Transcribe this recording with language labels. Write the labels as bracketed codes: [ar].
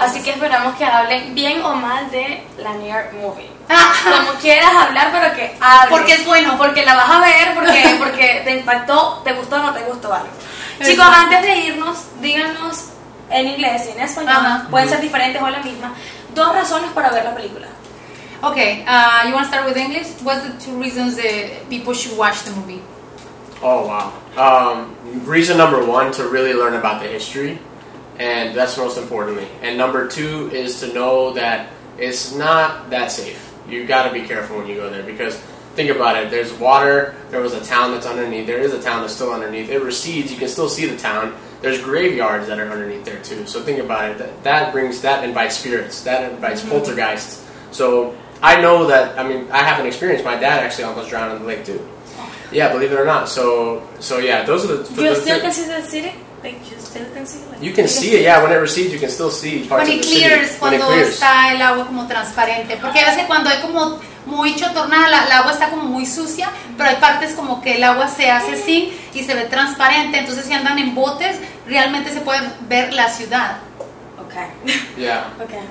[es] así que esperamos que hablen bien o mal de la New York Movie. Como quieras hablar, pero que hables. Porque es bueno. Porque la vas a ver, porque te impactó, te gustó o no te gustó algo. Chicos, antes de irnos, díganos en inglés y en español, pueden ser diferentes o la misma, 2 razones para ver la película. [en] Okay, you want to start with English? What's the 2 reasons that people should watch the movie? Oh, wow. Reason number 1, to really learn about the history, and that's most importantly. And number 2 is to know that it's not that safe. You got to be careful when you go there, because think about it. There's water. There was a town that's underneath. There is a town that's still underneath. It recedes. You can still see the town. There's graveyards that are underneath there too. So think about it. That invites spirits. That invites poltergeists. So I know that. I mean, I have an experience. My dad actually almost drowned in the lake too. Yeah, believe it or not. So yeah, those are the. You still can see the city. Like you still can see. Like, you can see it. Yeah, when it recedes, you can still see parts of the city. [es] Cuando está el agua como transparente, porque a veces cuando hay como mucho tornado, el agua está como muy sucia, pero hay partes como que el agua se hace así y se ve transparente, entonces si andan en botes, realmente se puede ver la ciudad. [en] Okay. Yeah. Okay.